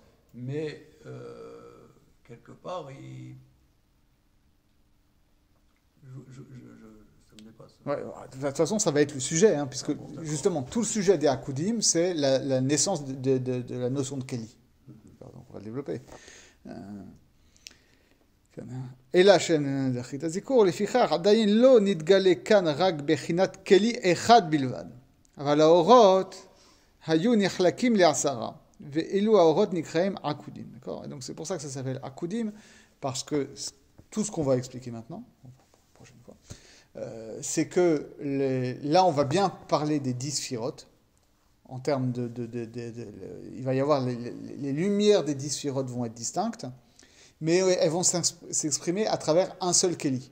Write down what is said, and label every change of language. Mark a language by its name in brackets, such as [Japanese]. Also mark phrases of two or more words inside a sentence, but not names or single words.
[French] Mais quelque part, ça me dépasse. Ouais, de toute façon, ça va être le sujet, hein, puisque justement, tout le sujet des Akudim, c'est la naissance de la notion de Keli. Donc, on va le développer. [Hebrew] אלא שנחית הזיכור, לפיכך עדיין לא נתגלה כאן רק בחינת כלי אחד בלבד. אבל האורות היו נחלקים לעשרה, ואילו האורות נקראים עקודים. [French] Donc c'est pour ça que ça s'appelle עקודים, parce que tout ce qu'on va expliquer maintenant, prochaine fois, c'est que là on va bien parler des 10 sphirotes, en termes il va y avoir les lumières des 10 sphirotes vont être distinctes, mais elles vont s'exprimer à travers un seul Keli.